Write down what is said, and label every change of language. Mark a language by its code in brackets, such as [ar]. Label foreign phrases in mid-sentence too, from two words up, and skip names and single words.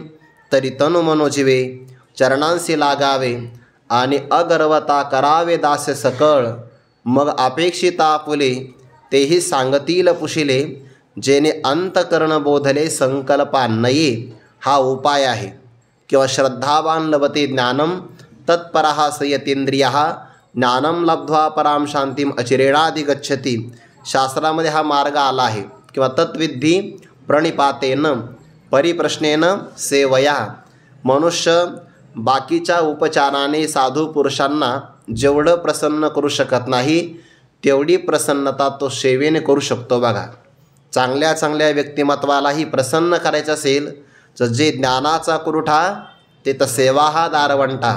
[mr] तरी तनु मनोजीवे चरणांशी लागावे आणि अगर्वता करावे दास्य सकळ, मग अपेक्षिता आपुले तेही सांगतील पुशिले, जेणे अंतकरण बोधले संकल्पा नये. हा उपाय आहे. [sa] किंवा श्रद्धावान लभते ज्ञानम तत्परः संयतेंद्रियः, ज्ञानम लब्ध्वा पराम शांतीम अचिरेणाधिगच्छति. [mr] शास्त्रामध्ये हा मार्ग आला आहे. [sa] किंवा तत्विद्धी प्रणिपातेन परिप्रश्नेन सेवया. [mr] मनुष्य बाकीच्या उपचाराने साधू पुरुषांना जेवढं प्रसन्न करू शकत नाही, तेवढी प्रसन्नता तो सेवेने करू शकतो. बघा, चांगल्या चांगल्या व्यक्तिमत्वालाही प्रसन्न करायचं असेल तर जे ज्ञानाचा कुरुठा ते तर सेवा हा दारवंटा.